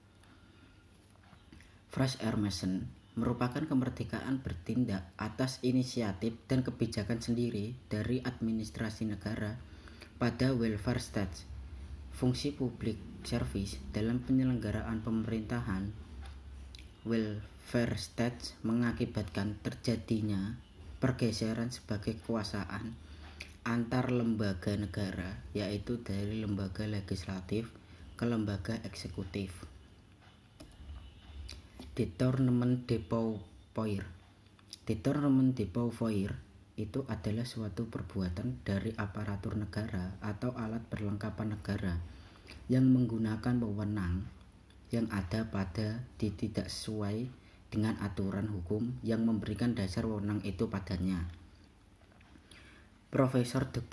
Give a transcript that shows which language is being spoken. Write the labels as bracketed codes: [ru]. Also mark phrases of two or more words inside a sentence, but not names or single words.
[id] Fresh Air Mission merupakan kemerdekaan bertindak atas inisiatif dan kebijakan sendiri dari administrasi negara pada [en] welfare state, [id] fungsi [en] public service [id] dalam penyelenggaraan pemerintahan. [en] Welfare state [id] mengakibatkan terjadinya pergeseran sebagai kekuasaan antar lembaga negara, yaitu dari lembaga legislatif ke lembaga eksekutif. [fr] Détournement de pouvoir. Détournement de pouvoir [id] itu adalah suatu perbuatan dari aparatur negara atau alat perlengkapan negara yang menggunakan wewenang yang ada pada tidak sesuai dengan aturan hukum yang memberikan dasar wewenang itu padanya. Profesor Dr.